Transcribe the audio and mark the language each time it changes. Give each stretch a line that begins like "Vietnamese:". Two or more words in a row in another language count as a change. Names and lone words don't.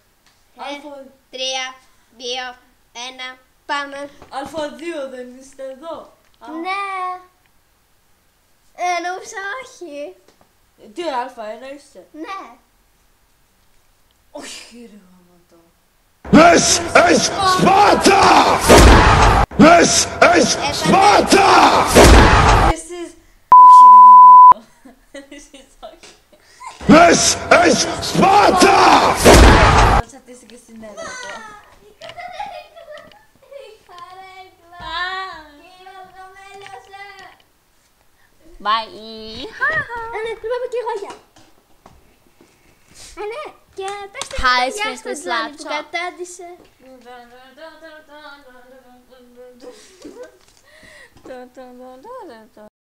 Greek: Α2 3, 2, 1, πάμε. δεν είστε εδώ. Ναι. Νόμιζα όχι. Τι Α1 είστε. Ναι. Όχι ρε γαμώτο.
English: This is Sparta! This is Sparta!
Greek: Εσείς. Όχι ρε γαμώτο. Εσείς όχι.
English: This is Sparta!
Greek: Θα τσατήσει και στην έδρα. Bye. Ναι, του είπα και εγώ γεια. Ναι, και πες το γεια στον Τζόνι που κατάντησε.